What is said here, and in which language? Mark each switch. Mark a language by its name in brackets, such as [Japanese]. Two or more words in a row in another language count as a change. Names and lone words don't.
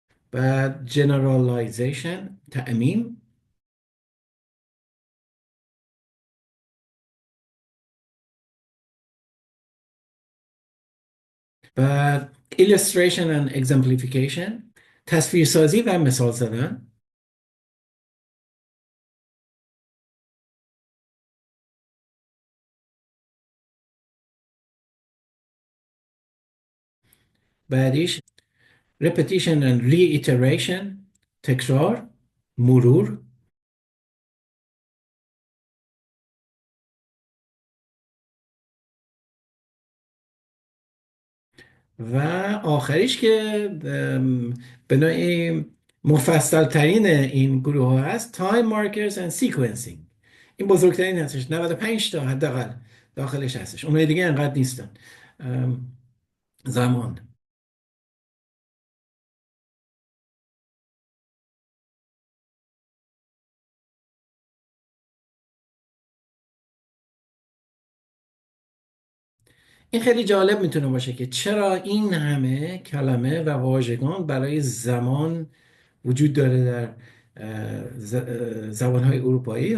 [Persian] بعد generalization تعمیم، بعد [English] illustration and exemplification [Persian] تصویرسازی و مثال زدن، بعدیش [English] repetition and reiteration [Persian] تکرار، مرور، و آخریش که به نوعی مفصل ترین این گروه ها هست [English] time markers and sequencing. [Persian] این بزرگترین هستش، 95 تا حداقل داخلش هستش، اونهای دیگه انقدر نیستن. زمان، این خیلی جالب میتونه باشه که چرا این همه کلمه و واژگان برای زمان وجود داره در زبانهای اروپایی.